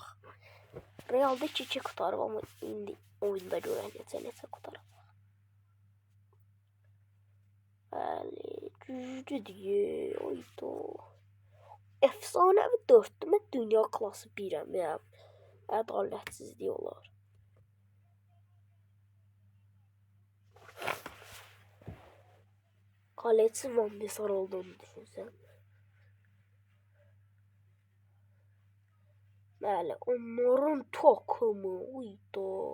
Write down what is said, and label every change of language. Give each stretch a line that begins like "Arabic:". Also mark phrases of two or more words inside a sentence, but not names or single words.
Azerbaijani: Real'da 2-2 qurtarıb, amma indi oyunda görək necə qurtarıb. Bəli, güclüdür. Oydu. Efsanəvi 4'dür. Mən dünya klası 1'əm ya. Ədalətsizlik olar. Kaleci Van de Sar olduğunu düşünsəm. Bəli, onların takımı uydu.